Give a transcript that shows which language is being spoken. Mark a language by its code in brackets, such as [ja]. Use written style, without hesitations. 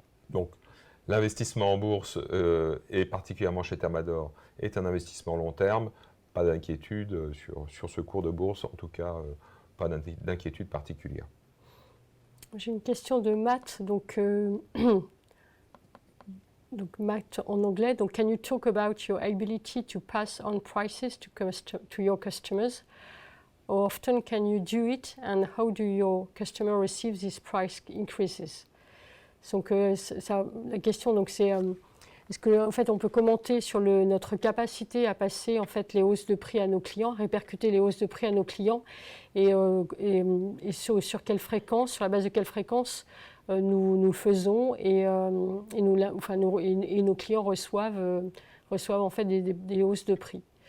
[fr] Donc, l'investissement en bourse, et particulièrement chez Thermador, est un investissement long terme. Pas d'inquiétude sur ce cours de bourse, en tout cas, pas d'inquiétude particulière. J'ai une question de Matt, donc Matt en anglais. [en] Donc, can you talk about your ability to pass on prices to your customers? How often can you do it, and how do your customers receive these price increases? [fr] Donc, la question, donc, c'est est-ce que en fait, on peut commenter sur notre capacité à passer en fait les hausses de prix à nos clients, répercuter les hausses de prix à nos clients, et sur quelle fréquence, sur la base de quelle fréquence nous le faisons, et nos clients reçoivent en fait des hausses de prix.